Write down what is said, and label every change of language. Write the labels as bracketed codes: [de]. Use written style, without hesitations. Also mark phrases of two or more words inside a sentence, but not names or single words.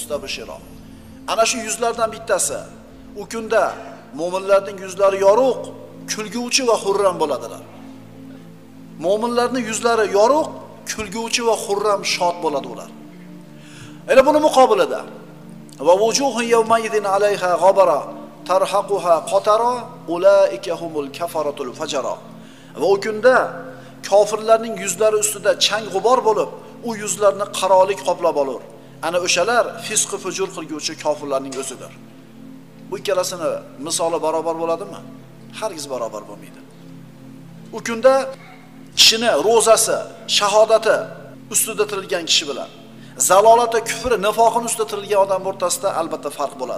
[uz] Ana shu yuzlardan bittasi u kunda mo'minlarning yuzlari yorug', kulguvchi va xurram bo'ladilar. Mo'minlarning yuzlari yorug', kulguvchi va xurram shod bo'ladi ular. Ana buni muqobilida [ar] ووجوه يومئذ عليها غبرة ترهقها قترة أولئك هم الكفرة الفجرة. [uz] Va o kunda kofirlarning yuzlari ustida chang g'ubor bo'lib, u yuzlarni qarolik qoplab olur. Ana o'shalar fisq fujur qilguvchi kofirlarning o'zidir. Bu ikkalasini misoli barobar bo'ladimi? Hargiz barobar bo'lmaydi. U kunda kishini ro'zasi, shahodati ustida tirilgan kishi bilan zalolati, kufri, nifoqini ustida tirilgan odam o'rtasida albatta farq bo'ladi.